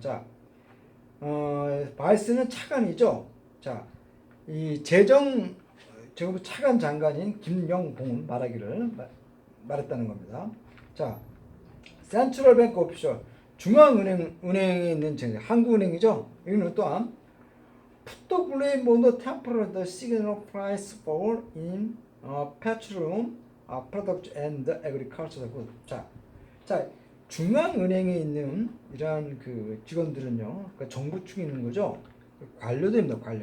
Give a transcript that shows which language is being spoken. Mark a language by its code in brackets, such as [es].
[ko] 자, 바이스는 차관이죠. 자, 이 정부 차관 장관인 김영봉은 말했다는 겁니다. 자, 센트럴 뱅크 오피셜 중앙은행에 있는 한국은행이죠. 이거는 또한 [en] put the blame on the temporary the signal price fall in petroleum product and agricultural goods. [ko] 자, 중앙은행에 있는 이러한 그 직원들은요, 그러니까 정부 측에 있는 거죠. 관료들입니다.